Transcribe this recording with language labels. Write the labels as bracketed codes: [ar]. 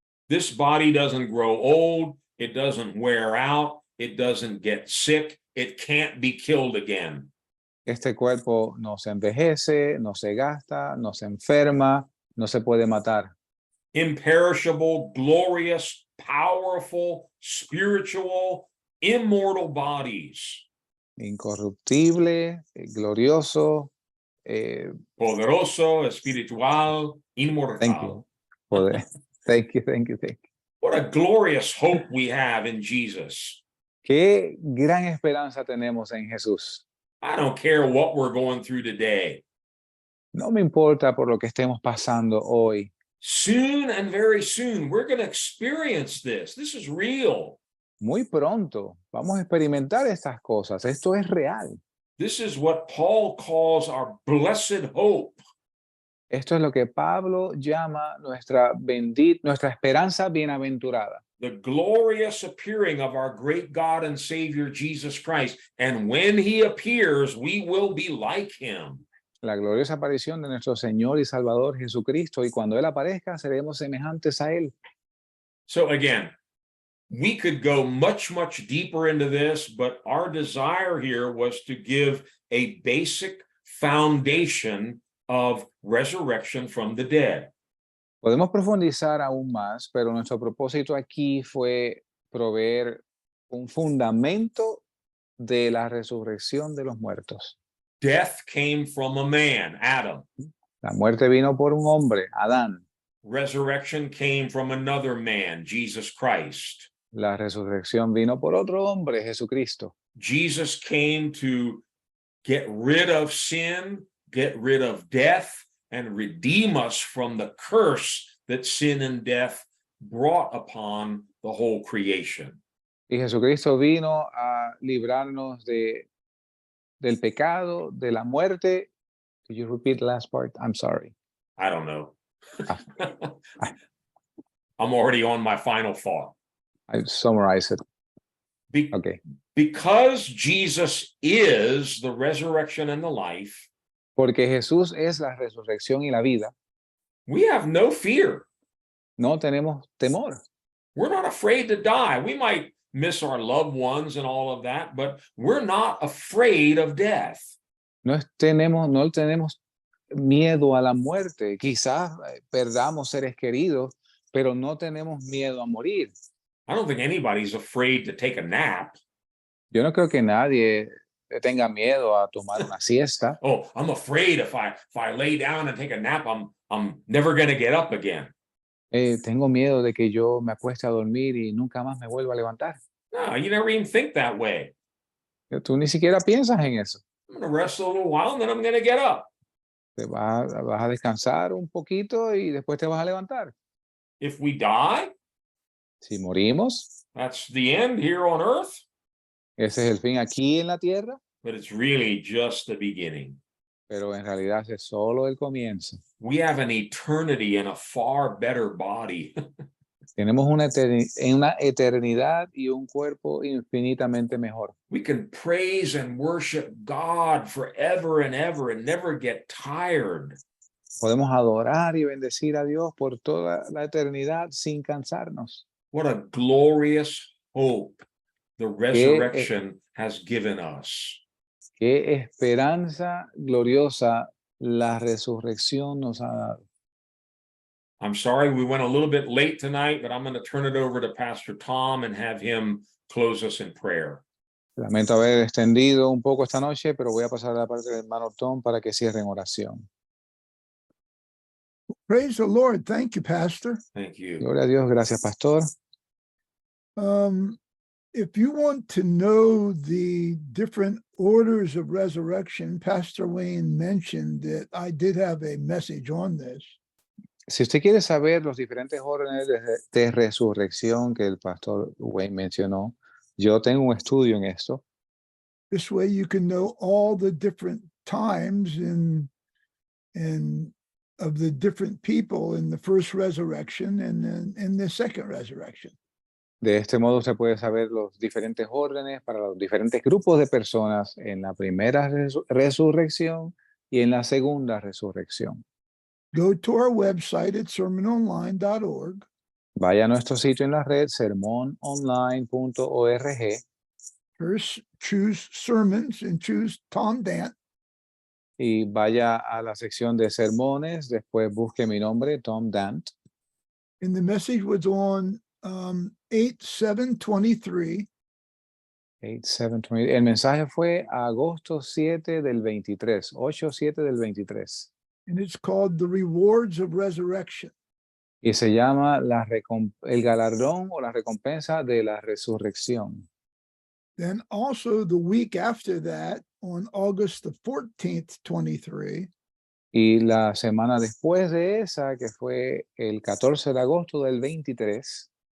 [en] This body doesn't grow old, it doesn't wear out, it doesn't get sick, it can't be killed again. [es] Este cuerpo no se envejece, no se gasta, no se enferma, no se puede matar. [en] Imperishable, glorious, powerful, spiritual, immortal bodies. [es] Incorruptible, glorioso, Poderoso, espiritual, [en] thank [es] inmortal. [en] you. Poder. Thank you. What a glorious hope we have in Jesus. [es] Qué gran esperanza tenemos en Jesús. [en] I don't care what we're going through today. [es] No me importa por lo que estemos pasando hoy. [en] Soon and very soon, we're going to experience this. This is real. [es] Muy pronto vamos a experimentar estas cosas. Esto es real. [en] This is what Paul calls our blessed hope. [es] Esto es lo que Pablo llama nuestra esperanza bienaventurada. [en] The glorious appearing of our great God and Savior Jesus Christ. And when he appears, we will be like him. [es] La gloriosa aparición de nuestro Señor y Salvador Jesucristo, y cuando Él aparezca, seremos semejantes a Él. [en] So again, we could go much, much deeper into this, but our desire here was to give a basic foundation of resurrection from the dead. [es] Podemos profundizar aún más, pero nuestro propósito aquí fue proveer un fundamento de la resurrección de los muertos. [en] Death came from a man, Adam. [es] La muerte vino por un hombre, Adán. [en] Resurrection came from another man, Jesus Christ. [es] La resurrección vino por otro hombre, Jesucristo. [en] Jesus came to get rid of sin, get rid of death, and redeem us from the curse that sin and death brought upon the whole creation. [es] Y Jesucristo vino a librarnos del pecado, de la muerte. [en] Could you repeat the last part? I'm sorry. I don't know. I'm already on my final thought. I summarize it. Okay. Because Jesus is the resurrection and the life, [es] Porque Jesús es la resurrección y la vida. [en] We have no fear. [es] No tenemos temor. [en] We're not afraid to die. We might miss our loved ones and all of that, but we're not afraid of death. [es] No tenemos miedo a la muerte. Quizás perdamos seres queridos, pero no tenemos miedo a morir. [en] I don't think anybody's afraid to take a nap. [es] Yo no creo que nadie tenga miedo a tomar una siesta. [en] Oh, I'm afraid if I lay down and take a nap, I'm never going to get up again. [es] Tengo miedo de que yo me acueste a dormir y nunca más me vuelva a levantar. [en] No, you never even think that way. [es] Tú ni siquiera piensas en eso. [en] I'm going to rest a little while and then I'm going to get up. [es] Vas a descansar un poquito y después te vas a levantar. [en] If we die, [es] Si morimos, [en] that's the end here on earth, [es] ese es el fin aquí en la tierra, [en] but it's really just the beginning. [es] pero en realidad es solo el comienzo. [en] We have an eternity in a far better body. [es] Tenemos una eternidad y un cuerpo infinitamente mejor. [en] We can praise and worship God forever and ever and never get tired. [es] Podemos adorar y bendecir a Dios por toda la eternidad sin cansarnos. [en] What a glorious hope the resurrection has given us. [es] Qué esperanza gloriosa la resurrección nos ha dado. [en] I'm sorry we went a little bit late tonight, but I'm going to turn it over to Pastor Tom and have him close us in prayer. [es] Lamento haber extendido un poco esta noche, pero voy a pasar a la parte del hermano Tom para que cierre en oración. [en] Praise the Lord. Thank you, Pastor. Thank you. [es] Gloria a Dios, gracias, pastor. [en] If you want to know the different orders of resurrection, Pastor Wayne mentioned that I did have a message on this. [es] Si usted quiere saber los diferentes órdenes de resurrección que el pastor Wayne mencionó, yo tengo un estudio en esto. [en] This way you can know all the different times and of the different people in the first resurrection and then in the second resurrection. [es] De este modo usted puede saber los diferentes órdenes para los diferentes grupos de personas en la primera resurrección y en la segunda resurrección. [en] Go to our website at sermononline.org. [es] Vaya a nuestro sitio en la red, sermononline.org, [en] First, choose sermons and choose Tom Dant. [es] y vaya a la sección de sermones. Después busque mi nombre, Tom Dant. [en] And the message was on 8/7/23. [es] 8/7/20. El mensaje fue agosto 7 del 23, 8/7 del 23. [en] And it's called The Rewards of Resurrection. [es] Y se llama el galardón o la recompensa de la resurrección. [en] Then also the week after that, on August the 14th, 23, [es] Y la semana después de esa, que fue el 14 de agosto del 23,